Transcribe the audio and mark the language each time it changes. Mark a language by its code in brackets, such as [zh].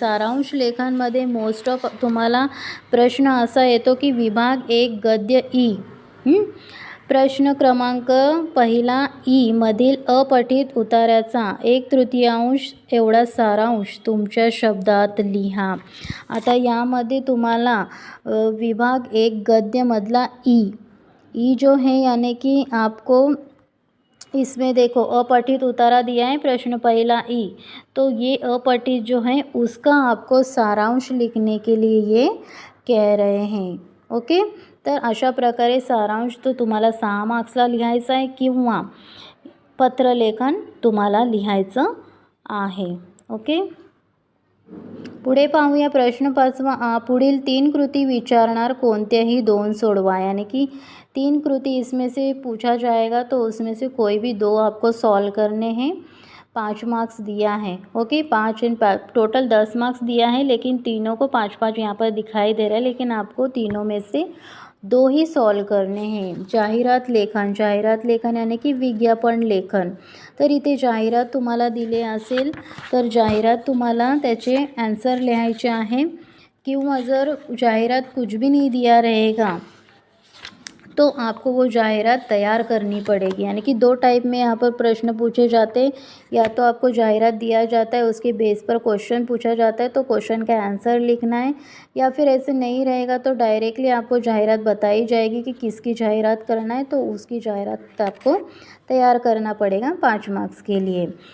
[mr] सारांश लेखनमध्ये most of तुम्हाला प्रश्न असा येतो की विभाग 1 गद्य ई, प्रश्न क्रमांक पहिला ई मधील अपठित उतार्याचा 1/3 एवढा सारांश तुमच्या शब्दात लिहा. आता यामध्ये तुम्हाला विभाग 1 गद्यमधला ई [hi] जो है यानी कि आपको इसमें देखो अपठित उतारा दिया है प्रश्न पहला ई, तो ये अपठित जो है उसका आपको सारांश लिखने के लिए ये कह रहे हैं. [mr] ओके, तर अशा प्रकारे सारांश तो तुम्हाला 6 मार्क्सला लिहायचा आहे किंवा पत्रलेखन तुम्हाला लिहायचं आहे. ओके. पुढे पाहूया प्रश्न 5वां। पुढील 3 कृती विचारणार कोणत्याही 2 सोडवा, [hi] यानी कि 3 कृति इसमें से पूछा जाएगा तो उसमें से कोई भी 2 आपको सॉल्व करने हैं। 5 मार्क्स दिया है, ओके। 5 इन टोटल 10 मार्क्स दिया है, लेकिन तीनों को 5-5 यहाँ पर दिखाई दे रहा है, लेकिन आपको तीनों में से 2 ही सॉल्व करने हैं। जाहिरात लेखन यानी की विज्ञापन लेखन। [mr] तर इथे जाहिरात तुम्हाला दिले असेल तर जाहिरात तुम्हाला त्याचे आंसर लिहायचे आहे, किंवा जर जाहिरात [hi] कुछ भी नहीं दिया रहेगा तो आपको वो जाहिरात तैयार करनी पड़ेगी। यानी कि 2 टाइप में यहाँ पर प्रश्न पूछे जाते हैं। या तो आपको जाहिरात दिया जाता है, उसके बेस पर क्वेश्चन पूछा जाता है तो क्वेश्चन का आंसर लिखना है, या फिर ऐसे नहीं रहेगा तो डायरेक्टली आपको जाहिरात बताई जाएगी कि किसकी जाहिरात करना है, तो उसकी जाहिरात आपको तैयार करना पड़ेगा 5 मार्क्स के लिए।